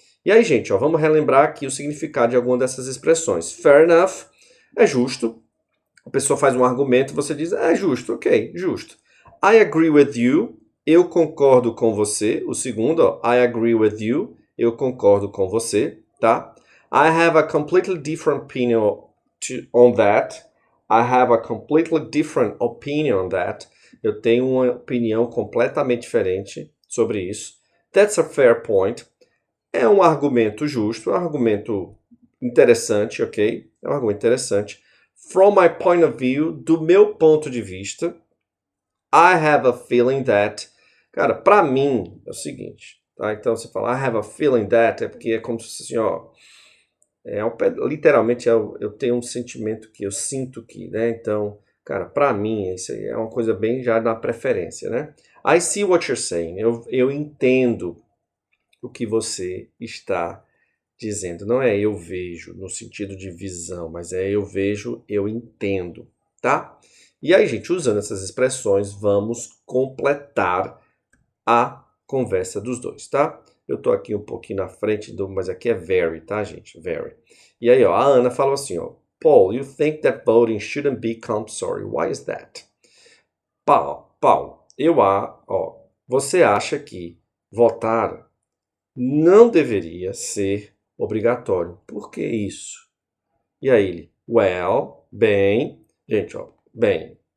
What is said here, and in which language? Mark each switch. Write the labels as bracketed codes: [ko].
[pt] E aí, gente, ó, vamos relembrar aqui o significado de alguma dessas expressões. [en] Fair enough [pt] é justo. A pessoa faz um argumento e você diz, é justo, ok, justo. [en] I agree with you, [pt] eu concordo com você. O segundo, ó, I agree with you, eu concordo com você, tá? [en] I have a completely different opinion on that. I have a completely different opinion on that. [pt] Eu tenho uma opinião completamente diferente sobre isso. [en] That's a fair point. [pt] É um argumento justo, é um argumento interessante, ok? É um argumento interessante. [en] From my point of view, [pt] do meu ponto de vista, [en] I have a feeling that... [pt] Cara, pra mim, é o seguinte, tá? Então, você fala, [en] I have a feeling that, [pt] é porque é como se fosse assim, ó... literalmente, eu tenho um sentimento que eu sinto que, né? Então, cara, pra mim, isso aí é uma coisa bem já na preferência, né? [en] I see what you're saying. [pt] Eu entendo o que você está dizendo. Não é eu vejo no sentido de visão, mas é eu vejo, eu entendo, tá? E aí, gente, usando essas expressões, vamos completar a conversa dos dois, tá? Eu tô aqui um pouquinho na frente mas aqui é very, tá, gente? [en] Very. [pt] E aí, ó, a Ana falou assim, ó, [en] Paul, you think that voting shouldn't be compulsory. Why is that? [pt] Paul, você acha que votar não deveria ser obrigatório. Por que isso? E aí ele, [en] well, [pt] bem, gente, ó, bem.